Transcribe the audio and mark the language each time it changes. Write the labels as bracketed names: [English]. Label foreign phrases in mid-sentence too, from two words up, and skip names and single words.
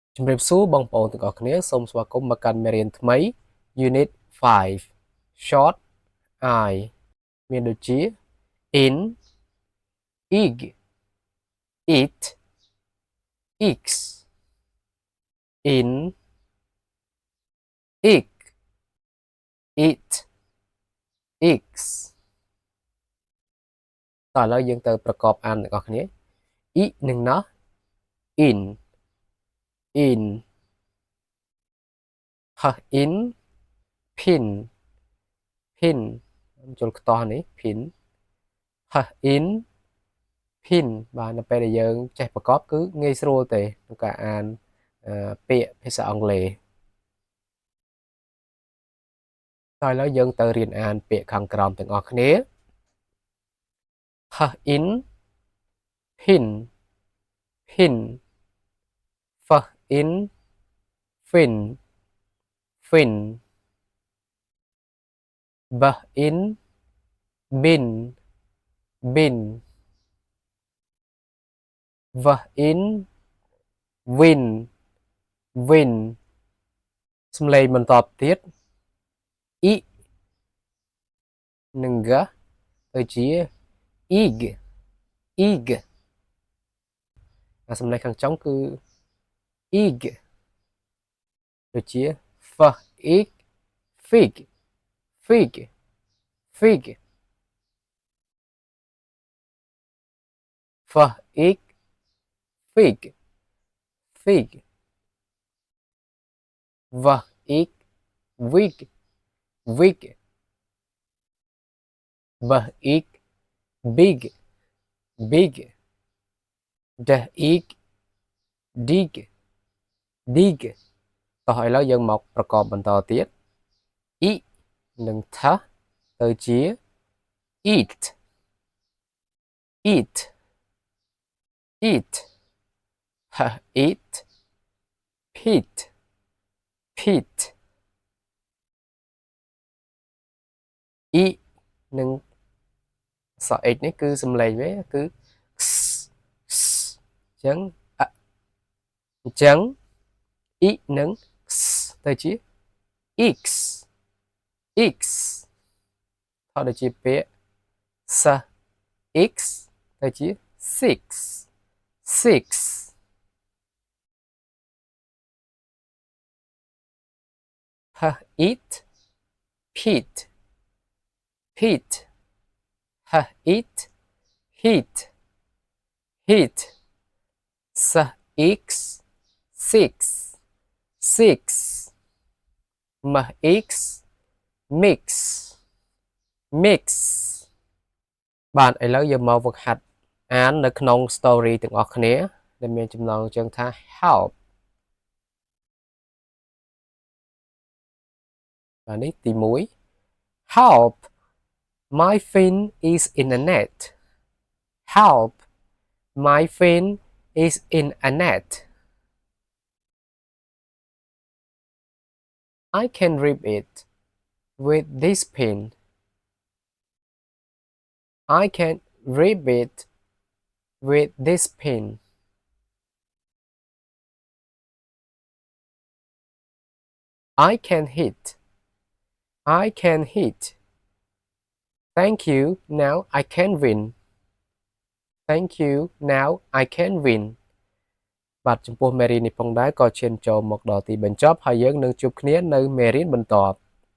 [Khmer] ជំរាបសួរបងប្អូនទាំងអស់គ្នាសូមស្វាគមន៍មកកាន់មេរៀនថ្មី [English] Unit 5 Short I [Khmer] មានដូចជា [English] in ig it x in ik it x [Khmer] តោះឥឡូវយើងទៅប្រកបអានទាំងអស់គ្នា i និងណោះ in [English] in pin [Khmer] ចូលខ្ទាស់នេះ [English] pin in pin [Khmer] បាទនៅពេលដែលយើងចេះប្រកបគឺងាយស្រួលទេក្នុងការអានពាក្យភាសាអង់គ្លេស ហើយឥឡូវយើងទៅរៀនអានពាក្យខាងក្រោមទាំងអស់គ្នា [English] in pin in fin in bin in win [Khmer] សំឡេងបន្តទៀត i និង g ទៅជា ig សំឡេងខាងចុងគឺ ig ដូចជា [English] f ik fig f ik fig v ik wig b ik big d ik dig [Khmer] តោះឥឡូវយើងមកប្រកបបន្តទៀត i និង th ទៅជា [English] eat eat eat [Khmer] pit និងសរ h នេះគឺសំឡេងវាគឺ អញ្ចឹង i និង ទៅជា x ថតដូចជាពាក្យ [English] s x [Khmer] ទៅជា [English] six eat pit eat heat s x six m x mix [Khmer] បាទឥឡូវយើងមកវឹកហាត់អាននៅក្នុង story ទាំងអស់គ្នាដែលមានចំណងជើងថា help បាទនេះទី1 [English] help my fin is in a net help my fin is in a net I can rip it with this pin I can rip it with this pin I can hit thank you now I can win thank you now I can win [Khmer] បាទចំពោះមេរៀននេះផងដែរក៏ឈានចូលមកដល់ទីបញ្ចប់ហើយយើងនឹងជួបគ្នានៅមេរៀនបន្ទាប់